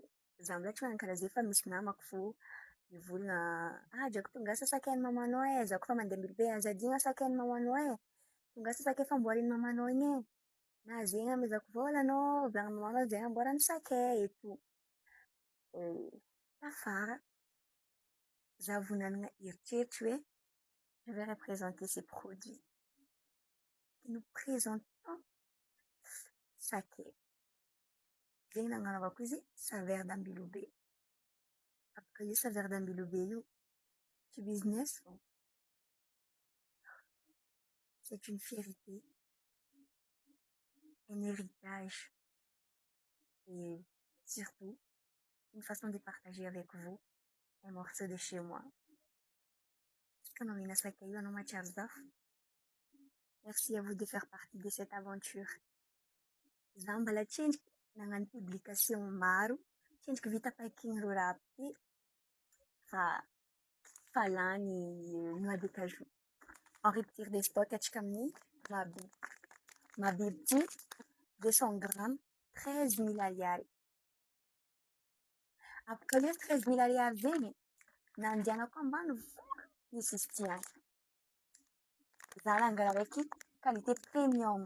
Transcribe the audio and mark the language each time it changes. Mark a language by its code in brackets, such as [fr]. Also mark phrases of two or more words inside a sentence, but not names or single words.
[mg] Za amizay tsy manana karaha zay fa misy namako fo mivolagna drako tongasa sakain'i mamanao e. Za koa fa mandeha Ambilobe azadina sakain'i mamanao e. Tongasa sakay famboarin'i mamanao igny e. Na zegny amezako vola anao, volagnin'i mamanao zegny amboarany sakay eto. Tafara. Za vao nanana eritreritry hoe [fr] je vais représenter ces produits. Nous présentons sakay. [mg] Zegny nagnanaovako izy Saveur d'Ambilobe. Après io Saveur d'Ambilobe io, tsy business fô. [fr] C'est une fierté, un héritage et surtout une façon de partager avec vous un morceau de chez moi. [mg] Izy ka namihina sakay io anao matsiaro zafy. [fr] Merci à vous de faire partie de cette aventure. [mg] Za mbola tsendriky nagnano publication maro, tsendriky vita paquin reo raha ty, fa lany [fr] noix de cajou. En rupture de stock [mg] atsika amin'ny [fr] Mahabibo. [mg] Mahabibo ty 200 grammes 13 000 ariary. Apaka io 13 000 ariary zegny, nandianako ambany vola nisy izy ty any. Za nangalà raiky [fr] qualité premium.